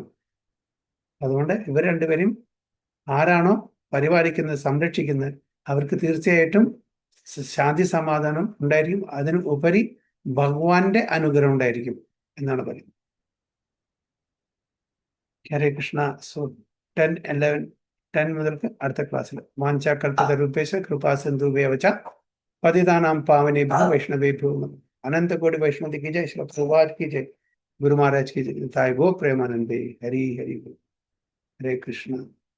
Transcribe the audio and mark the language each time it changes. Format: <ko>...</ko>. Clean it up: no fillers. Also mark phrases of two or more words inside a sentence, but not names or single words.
<ml>അതുകൊണ്ട് ഇവർ 2 പേരും ആരാണോ പരിപാലിക്കുന്നത്, സംരക്ഷിക്കുന്നത്, അവർക്ക് തീർച്ചയായിട്ടും ശാന്തി, സമാധാനം ഉണ്ടായിരിക്കും. അതിന് ഉപരി ഭഗവാന്റെ അനുഗ്രഹം ഉണ്ടായിരിക്കും എന്നാണ് പറയുന്നത്. ഹരേ കൃഷ്ണ. സോ 10 മുതൽക്ക് അടുത്ത ക്ലാസ്സിൽ</ml> <sa>വാഞ്ചാകൽപതരൂപേശ കൃപാ സിന്ധുഭ്യവച പതിതാനാം പാവനേഭ്യോ വൈഷ്ണവേഭ്യോ അനന്തകോടി വൈഷ്ണവി</sa> <hi>की जय, श्री प्रभुपाद की जय, गुरु महाराज की जय,</hi> <sa>गो प्रेमानंदे, हरि हरि हरे कृष्ण.</sa>